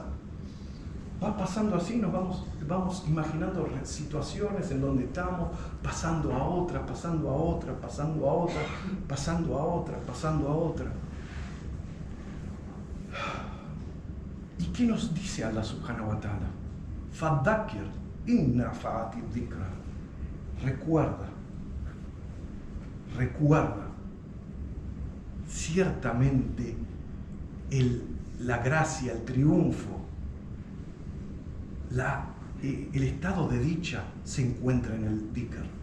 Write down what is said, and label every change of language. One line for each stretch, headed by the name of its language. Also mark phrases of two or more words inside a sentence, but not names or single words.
Spanish: Va pasando así, nos vamos imaginando situaciones en donde estamos pasando a otra, pasando a otra, pasando a otra, pasando a otra, pasando a otra. ¿Y qué nos dice
Arabic: الله سبحانه وتعالى? فذكر إن نفعت الذكرى.
Spanish: Recuerda. Ciertamente la gracia, el triunfo, el estado de dicha se encuentra en el dhikr.